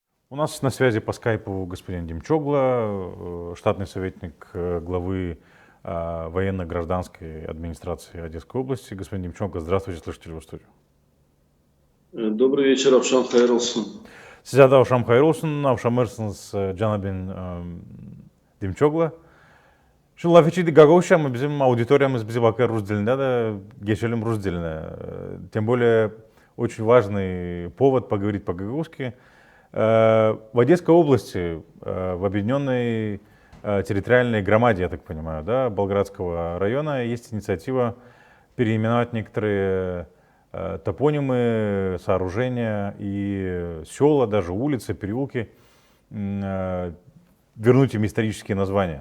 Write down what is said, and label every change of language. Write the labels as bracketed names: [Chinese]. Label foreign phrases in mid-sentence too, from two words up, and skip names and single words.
[Russian] У нас на связи по скайпу господин Демчогла, штатный советник главы военно-гражданской администрации Одесской области. Господин Демчогла, здравствуйте, слышите ли вы студию? Добрый вечер, Равшан Хайрлсон. [Gagauz] Size de akşam hayır olsun. Akşamırsınız Canabin Демчогла. Şu laf içiydi Гагаузча, ama bizim аудиториямыз bizi bakar Rus dilinde de geçelim Rus diline. [Russian] Тем более очень важный повод поговорить по-гагаузски. В Одесской области, в объединенной территориальной громаде, я так понимаю, да, Болградского района, есть инициатива переименовать некоторые топонимы, сооружения и села, даже улицы, переулки, вернуть им исторические названия.